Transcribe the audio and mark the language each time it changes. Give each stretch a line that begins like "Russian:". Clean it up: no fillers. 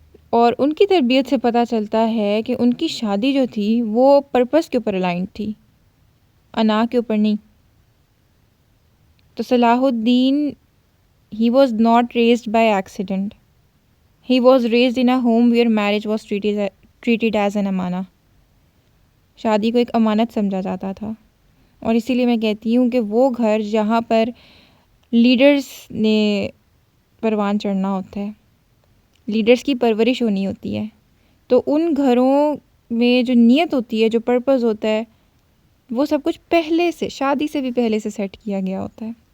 Urdu: اور ان کی تربیت سے پتہ چلتا ہے کہ ان کی شادی جو تھی وہ پرپس کے اوپر الائنڈ تھی، انا کے اوپر نہیں۔ تو صلاح الدین
English: he was not raised by accident. He was raised in a home where marriage was treated as an amana.
Urdu: شادی کو ایک امانت سمجھا جاتا تھا، اور اسی لیے میں کہتی ہوں کہ وہ گھر جہاں پر لیڈرز نے پروان چڑھنا ہوتا ہے، لیڈرز کی پرورش ہونی ہوتی ہے، تو ان گھروں میں جو نیت ہوتی ہے، جو پرپز ہوتا ہے، وہ سب کچھ پہلے سے، شادی سے بھی پہلے سے سیٹ کیا گیا ہوتا ہے۔